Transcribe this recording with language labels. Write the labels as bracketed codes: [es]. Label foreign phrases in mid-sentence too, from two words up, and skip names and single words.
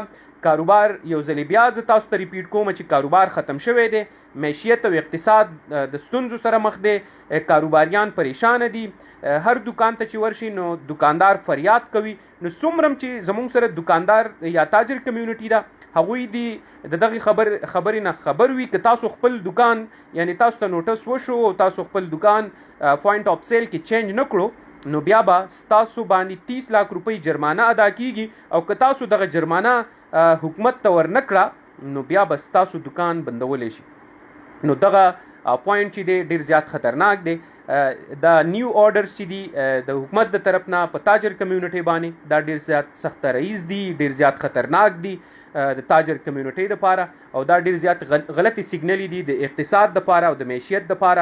[ps] کاروبار یو ځل بیا زه تاسو ته ریپیټ کوم چې کاروبار ختم شوی دی، معیشت او اقتصاد د ستونزو سره مخ دی، کاروباریان پریشان دي، هر دکان ته چې ورشي نو دکاندار فریاد کوي. نو څومره چې زموږ سره دکاندار یا تاجر کمیونټي ده هغوی دی دغه خبرې نه خبر وي که تاسو خپل دکان یعنی تاسو ته نوټس وشو او تاسو خپل دکان [en] point of sale [ps] کې چینج نه کړو نو بیا به ستاسو باندې 30 لاکه روپۍ جرمانه ادا کیږي او که تاسو دغه جرمانه حکومت ته ورنکړه نو بیا به ستاسو دکان بندولی شي. نو دغه پوینټ چې دی ډیر زیات خطرناک دی. دا [en] new orders [ps] چې دي د حکومت د طرف نه په تاجر کمیونټي باندې دا ډیر زیات سخت رئیس دي، ډیر زیات خطرناک دي د تاجر کمیونټي لپاره او دا ډیر زیات غلطي سیګنل دي د اقتصاد لپاره او د معیشت لپاره.